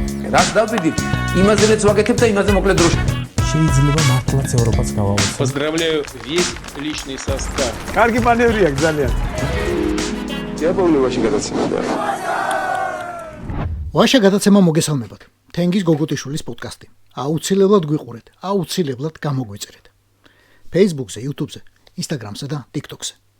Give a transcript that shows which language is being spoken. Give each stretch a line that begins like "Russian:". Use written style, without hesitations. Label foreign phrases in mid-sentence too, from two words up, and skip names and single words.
Georgian: რას დავბედით? იმაზე რაც ვაკეთებ და იმაზე მოკლედ დროში. შეიძლება მართლაც ევროპაც გავავოცოთ.
Russian: Поздравляю весь личный состав.
Georgian: კარგი მანევრია ძალიან. დიაპოვნებაში გადაცემდა. ვაშა გადაცემა მოგესალმებათ. თენგის გოგოტიშვილის პოდკასტი. აუცილებლად გვიყურეთ, აუცილებლად გამოგვიწერეთ. Facebook-ზე, YouTube-ზე, Instagram-სა და TikTok-ზე.